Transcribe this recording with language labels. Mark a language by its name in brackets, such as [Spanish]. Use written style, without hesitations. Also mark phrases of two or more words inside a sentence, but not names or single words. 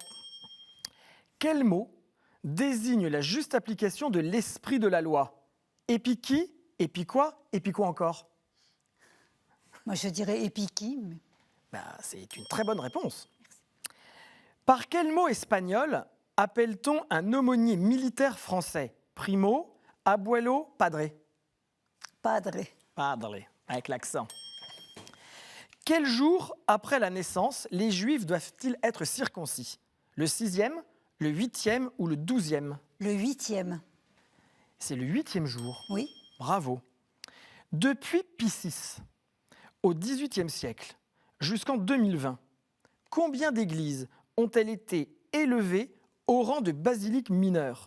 [French] Quel mot désigne la juste application de l'esprit de la loi? Épiqui, épiquoi, épiquoi encore? Moi, je dirais épiqui. Mais... C'est une très bonne réponse. Par quel mot espagnol appelle-t-on un aumônier militaire français? [Spanish] Primo, abuelo, padre? [French] Padre. Padre, avec l'accent. Quel jour après la naissance les Juifs doivent-ils être circoncis? Le 6e, le 8e ou le 12e? Le 8e. C'est le 8e jour. Oui. Bravo. Depuis Pie VI, au XVIIIe siècle, jusqu'en 2020, combien d'églises ont-elles été élevées au rang de basiliques mineures?